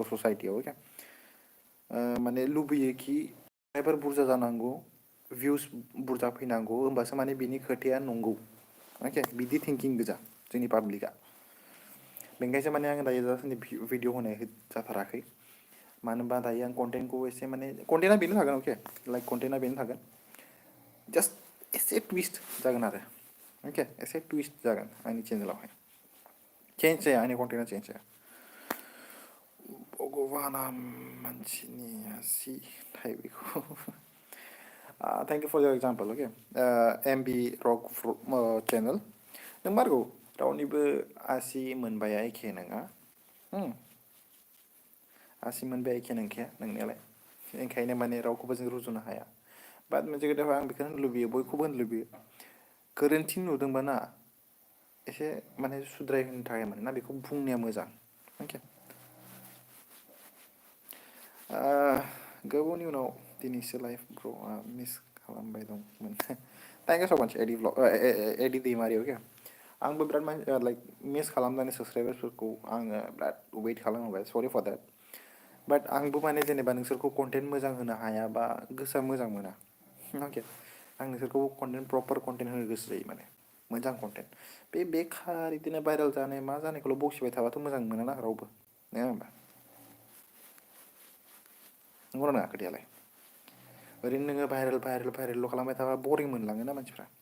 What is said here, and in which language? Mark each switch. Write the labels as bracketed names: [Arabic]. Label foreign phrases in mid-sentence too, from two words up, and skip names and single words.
[Bodo] ससाइटियाव अके माने लुबैयो कि साबस्क्राइबार बुरजा जानांगौ भिउस बुरजा फैनांगौ होमबासो माने बिनि खोथाया नंगौ अके बिदि थिंकिं गोजा जोंनि पाब्लिकआ बेनिखायसो माने आं दायो दासान्दि भिडिअ होनाय जाथाराखै मानो होनबा दायो आं कन्टेन्टखौ एसे माने कन्टेन्टआ बेनो थागोन अके लाइक कन्टेन्टआ बेनो थागोन जास्ट एसे टुइस्ट जागोन आरो अके एसे टुइस्ट जागोन आंनि चेनेलावहाय चेन्ज जाया आंनि कन्टेन्टआ चेन्ज जाया भगबाना मानसिनि आसि थाइबेखौ [English] thank you for your example okay [Bodo] एमबी रक चेनेल नंमारगौ रावनिबो आसि मोनबाया एखे नङा आसि मोनबाया एखे नंखाया नंनायालाय ओंखायनो माने रावखौबो जों रुजुनो हाया बाट मोनसे खोथाखौ आं बेखौनो लुबैयो बयखौबो होनो लुबैयो गोरोन्थि नुदोंबा ना एसे माने सुद्राय होनो थाखाय माने ना बेखौ बुंनाया मोजां अके गोबावनि उनाव दिनैसो लाइफखौ मिस खालामबाय दंमोन [English] thank you so much [Bodo] एडि दैमारि अके आंबो बिराद लाइक मिस खालामनानै साबस्क्राइबार्सफोरखौ आङो बिराद वेट खालामहोबाय [English] sorry for that [Bodo] बाट आंबो माने जेनेबा नोंसोरखौ कन्टेन्ट मोजां होनो हायाबा गोसोआ मोजां मोना अके आं नोंसोरखौ कन्टेन्ट [English] proper content [Bodo] होनो गोसो जायो माने मोजां कन्टेन्ट बे बेखार बिदिनो भाइरेल जानाय मा जानायखौल' बखिबाय थाबाथ' मोजां मोना ना रावबो नङा होनबा नंगौना नङा खोथायालाय ओरैनो नोङो भाइरेल खालामबाय थाबा बरिं मोनलाङोना मानसिफ्रा